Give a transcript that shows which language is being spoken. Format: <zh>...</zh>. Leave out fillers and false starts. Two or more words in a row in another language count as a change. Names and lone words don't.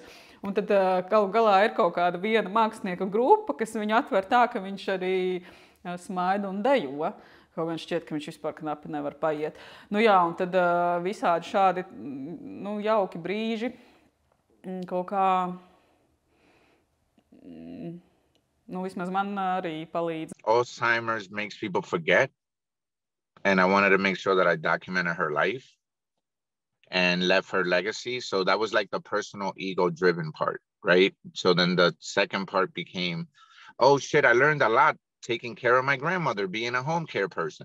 <lv>Un tad galu galā ir kaut kāda viena mākslinieka grupa, kas viņu atver tā, ka viņš arī smaida un dejo. Kaut gan šķiet, ka viņš vispār knapi nevar paiet. Un tad visādi šādi jauki brīži kaut kā, vismaz man arī palīdz.</lv> <en>Alzheimer's makes people forget, and I wanted to make sure that I documented her life and left her legacy. So that was like the personal ego-driven part, right? So then the second part became, oh shit, I learned a lot taking care of my grandmother, being a home care person.</en>